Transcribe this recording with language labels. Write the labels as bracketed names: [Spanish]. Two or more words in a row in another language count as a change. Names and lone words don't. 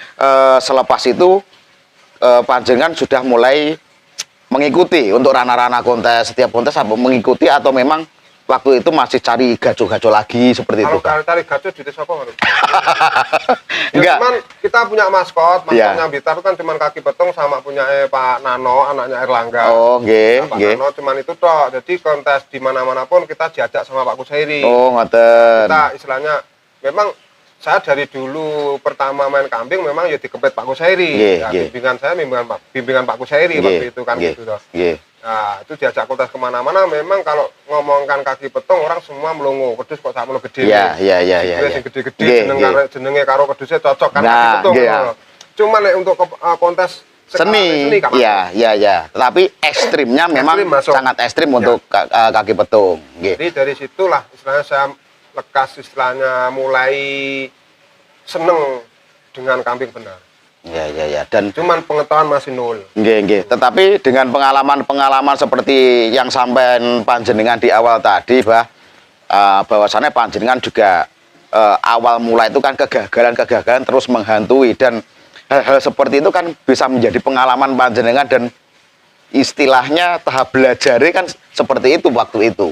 [Indonesian] Jadi selepas itu panjenengan sudah mulai mengikuti untuk ranah-ranah kontes, setiap kontes apa mengikuti atau memang waktu itu masih cari gaco-gaco lagi seperti itu? Kalau cari gaco di desa kok harus. Enggak. Cuman kita punya maskotnya Iya. Blitar kan cuman kaki petong sama punya Pak Nano, anaknya Erlangga. [Javanese] Oh, nggih, [Indonesian] Nah, Pak [Javanese] nggih. [Indonesian] Nano cuman itu toh. Jadi kontes di mana-mana pun kita diajak sama Pak Kusairi. [Javanese] Oh, ngoten. [Indonesian] Kita istilahnya memang saya dari dulu pertama main kambing memang ya dikepet Pak Kusairi. [Javanese] Nggih, Ya, nggih. [Indonesian] bimbingan saya bimbingan Pak Kusairi [Javanese] Nggih, [Indonesian] waktu itu kan [Javanese] nggih, [Indonesian] gitu toh. [Javanese] nggih. [Indonesian] Nah, itu diajak kontes kemana-mana memang kalau ngomongkan kaki petong orang semua melongo, [Javanese] pedus kok sakmono gede. [Indonesian] Iya, iya, iya, iya. [Javanese] Sing gede-gede Nggih, jeneng nggih. jenenge karo pedusnya cocok kan Nah, [Indonesian] kaki petong. [Javanese] nggih, ngono. Cuma nek [Indonesian] untuk kontes Seni, gak masuk. iya, iya, iya. Tetapi ekstrimnya memang Ekstrim masuk. sangat ekstrim Ya. untuk kaki petung. Nggih. Jadi dari situlah istilahnya saya lekas istilahnya mulai seneng dengan kambing benar. Iya, iya, iya. Dan Cuman pengetahuan masih nol. [Javanese] nggih, nggih. [Indonesian] Tetapi dengan pengalaman-pengalaman seperti yang [Javanese] sampean panjenengan [Indonesian] di awal tadi, bahwasannya panjenengan juga awal mulai itu kan kegagalan-kegagalan terus menghantui, dan hal-hal seperti itu kan bisa menjadi pengalaman panjenengan dan istilahnya tahap belajarnya kan seperti itu waktu itu.